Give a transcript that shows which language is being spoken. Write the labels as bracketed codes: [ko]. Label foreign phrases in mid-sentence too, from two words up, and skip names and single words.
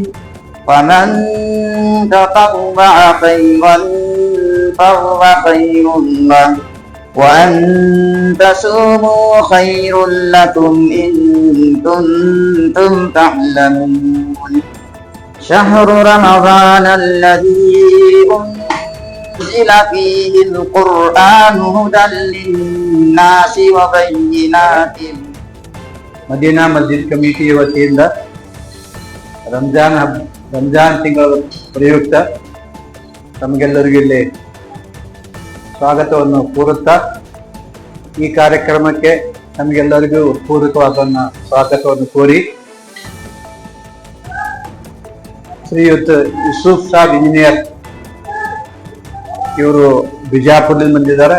[ar] فمن تطوع خيرا فهو خير له، وأن تصوموا خير لكم إن كنتم تعلمون. شهر رمضان الذي أنزل فيه القرآن هدى للناس وبينات. [kn] ಮದೀನಾ ಮಸ್ಜಿದ್ ಕಮಿಟಿ ವತಿಯಿಂದ ರಂಜಾನ್ ತಿಂಗಳ ಪ್ರಯುಕ್ತ ತಮಗೆಲ್ಲರಿಗೂ ಇಲ್ಲಿ ಸ್ವಾಗತವನ್ನು ಕೋರುತ್ತಾ ಈ ಕಾರ್ಯಕ್ರಮಕ್ಕೆ ನಮಗೆಲ್ಲರಿಗೂ ಪೂರಕವಾದ ಸ್ವಾಗತವನ್ನು ಕೋರಿ ಶ್ರೀಯುತ್ ಯೂಸುಫ್ ಸಾಬ್ ಇಂಜಿನಿಯರ್ ಇವರು ಬಿಜಾಪುರದಿಂದ ಬಂದಿದ್ದಾರೆ.